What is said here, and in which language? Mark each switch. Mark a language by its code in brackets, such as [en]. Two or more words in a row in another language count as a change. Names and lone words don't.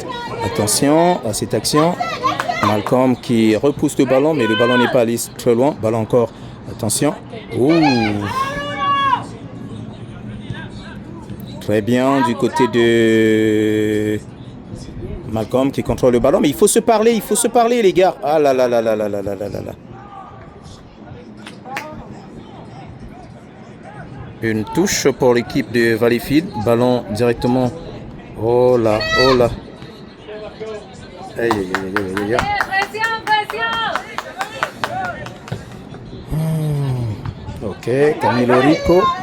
[fr] Attention à cette action. Malcolm qui repousse le ballon, mais le ballon n'est pas allé très loin. Ballon encore. Attention. Ouh. Très bien du côté de Malcolm qui contrôle le ballon. Mais il faut se parler les gars. Ah là là là là là là là là là. Une touche pour l'équipe de Valleyfield. Ballon directement. Oh là, oh là. Aïe, aïe, aïe, aïe, aïe. Ok, Camilo Rico.